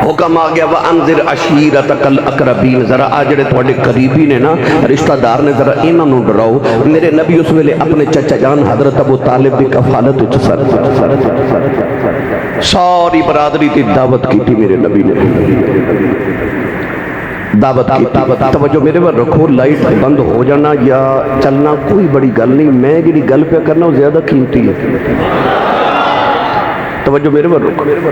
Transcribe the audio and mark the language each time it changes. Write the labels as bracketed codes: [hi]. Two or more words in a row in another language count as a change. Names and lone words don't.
[pa] حکم آ گیا [ar] وَأَنذِرْ عَشِيرَتَكَ الْأَقْرَبِينَ، [pa] ذرا آ جڑے تھوڑے قریبی نے نا رشتہ دار نے، ذرا انہاں نوں ڈراؤ۔ میرے نبی اس ویلے اپنے چچا جان حضرت ابو طالب دی کفالت وچ ساری برادری دی دعوت [ur] کی تھی [pa] میرے نبی نے، دعوت کی توجہ میرے پر رکھو، لائٹ بند ہو جانا یا چلنا کوئی بڑی گل نہیں، میں جڑی گل پہ کرنا وہ زیادہ قیمتی ہے، توجہ میرے پر رکھو۔